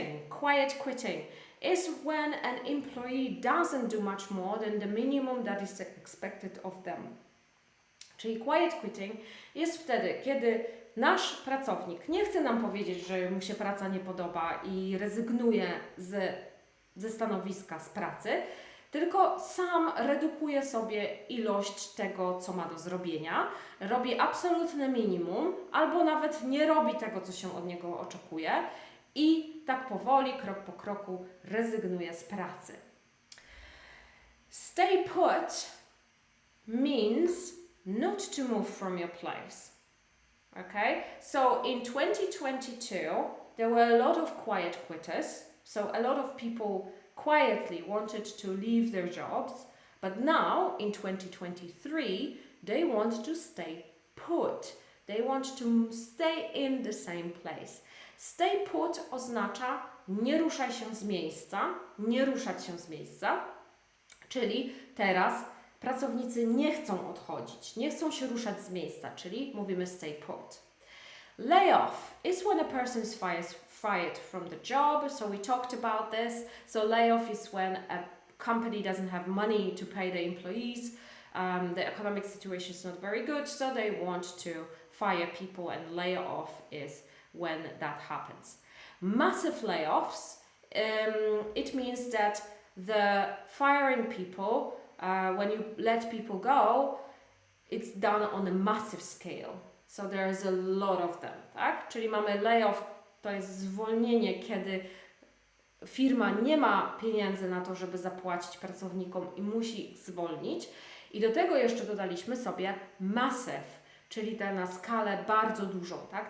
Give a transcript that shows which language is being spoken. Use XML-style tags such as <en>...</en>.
<en>Quiet quitting is when an employee doesn't do much more than the minimum that is expected of them.</en> <pl>Czyli quiet quitting jest wtedy, kiedy nasz pracownik nie chce nam powiedzieć, że mu się praca nie podoba i rezygnuje ze stanowiska, z pracy, tylko sam redukuje sobie ilość tego, co ma do zrobienia, robi absolutne minimum, albo nawet nie robi tego, co się od niego oczekuje i tak powoli, krok po kroku rezygnuje z pracy.</pl> <en>Stay put means not to move from your place. Okay? So in 2022, there were a lot of quiet quitters. So a lot of people quietly wanted to leave their jobs, but now in 2023, they want to stay put. They want to stay in the same place.</en> <pl>Stay put oznacza nie ruszaj się z miejsca, nie ruszać się z miejsca, czyli teraz pracownicy nie chcą odchodzić, nie chcą się ruszać z miejsca, czyli mówimy stay put.</pl> <en>Layoff is when a person is fired from the job, so we talked about this. So layoff is when a company doesn't have money to pay the employees. The economic situation is not very good, so they want to fire people, and layoff is when that happens. Massive layoffs, it means that the firing people when you let people go, it's done on a massive scale. So there is a lot of them, tak?</en> <pl>Czyli mamy layoff, to jest zwolnienie, kiedy firma nie ma pieniędzy na to, żeby zapłacić pracownikom i musi ich zwolnić. I do tego jeszcze dodaliśmy sobie massive, czyli te na skalę bardzo dużą, tak?</pl>